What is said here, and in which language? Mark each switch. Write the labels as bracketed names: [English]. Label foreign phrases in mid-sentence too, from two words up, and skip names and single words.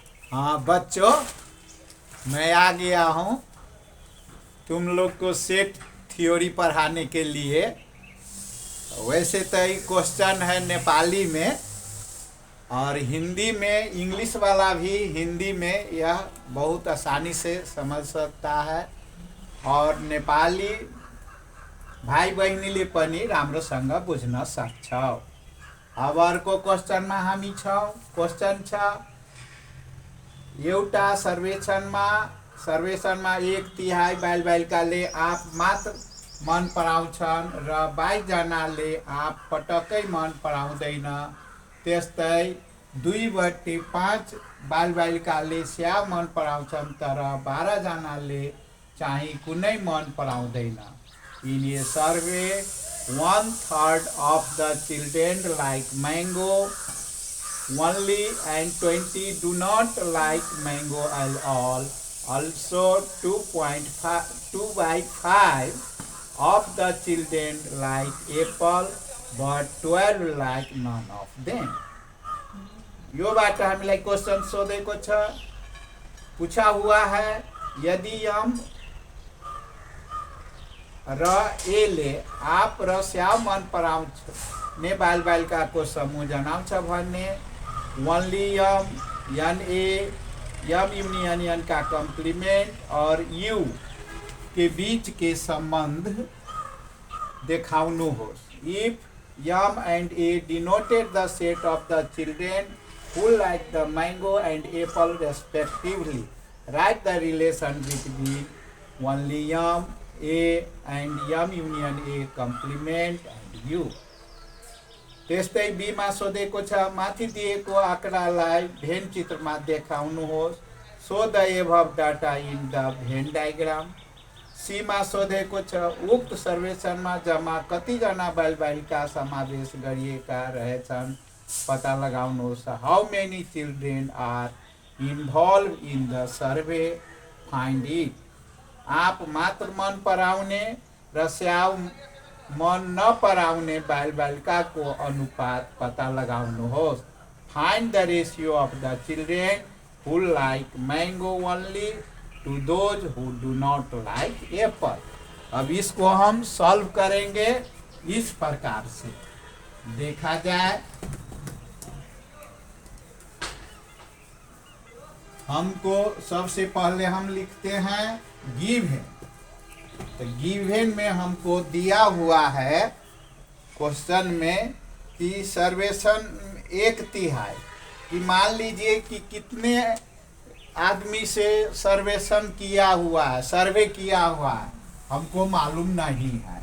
[Hindi] हाँ बच्चों, मैं आ गया हूँ तुम लोग को सेट थ्योरी पढ़ाने के लिए। वैसे तो ये क्वेश्चन है नेपाली में और हिंदी में, इंग्लिश वाला भी हिंदी में यह बहुत आसानी से समझ सकता है। [Nepali] और नेपाली भाई बहिनीले पनि राम्रोसँग बुझ्न सक्छौ। अब अर्को क्वेश्चनमा हामी छौँ। क्वेश्चन छ, एउटा सर्वेक्षणमा 1/3 बालबालिकाले आँप मात्र मन पराउँछन् र 22 जनाले आँप पटक्कै मन पराउँदैन। त्यस्तै 2/5 बालबालिकाले स्याउ मन पराउँछन् तर 12 जनाले चाहिँ कुनै मन पराउँदैन। [English] in a survey 1/3 of the children like mango only and 20 do not like mango at all. Also 2/5 of the children like apple but 12 like none of them. [Nepali] यो बाट हामीलाई क्वेश्चन सोधेको छ। [Hindi] पूछा हुआ है, [Nepali] यदि यम र एले आप र स्याउ मन पराउँने बालबालिकाको समूह जनाउँछ भने ओन्ली यम, यन ए, यम यूनियन यन [Hindi] का कम्प्लीमेंट और यू के बीच के संबंध [Nepali] देखाउनुहोस्। [English] If M and A denoted the set of the children who like the mango and apple respectively, write the relation between only yum A and yum union A complement and U. [Nepali] त्यस्तै बीमा सोधेको छ, माथि दिएको आँकडालाई भेन चित्रमा देखाउनुहोस्। [English] So the above data in the Venn diagram. [Nepali] सीमा सोधेको छ, उक्त सर्वेक्षणमा जम्मा कतिजना बालबालिका समावेश गरिएका रहेछन् पता लगाउनुहोस्। [English] How many children are involved in the survey, find it. [Nepali] आप मात्र मन पराउने र स्याउ मन नपराउने बालबालिकाको अनुपात पता लगाउनुहोस्। [English] Find the ratio of the children who like mango only to those who do not like apple. [Hindi] अब इसको हम सॉल्व करेंगे इस प्रकार से। देखा जाए, हमको सबसे पहले हम लिखते हैं गिवन। तो गिवन में हमको दिया हुआ है क्वेश्चन में कि सर्वेक्षण 1/3 कि मान लीजिए कि कितने आदमी से सर्वेक्षण किया हुआ है, सर्वे किया हुआ है, हमको मालूम नहीं है।